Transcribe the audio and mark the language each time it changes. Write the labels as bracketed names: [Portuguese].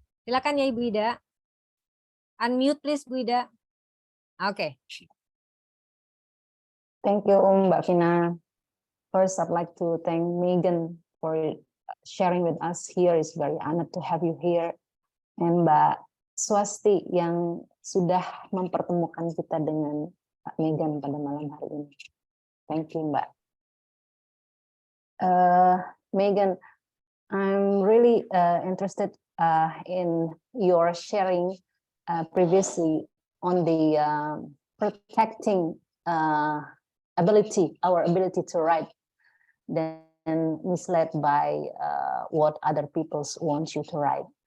[Indonesian] Silakan ya Ibu Ida. [English] Unmute please, [Indonesian] Bu Ida. Oke. [English] Thank you, Mbak Vina. First, I'd like to thank Megan for sharing with us here. It's very honored to have you here. [Indonesian] And Mbak Swasti yang sudah mempertemukan kita dengan Mbak Megan pada malam hari ini. [English] Thank you, Mbak. Megan, I'm really interested in your sharing previously on the protecting our ability to write, then misled by what other people want you to write.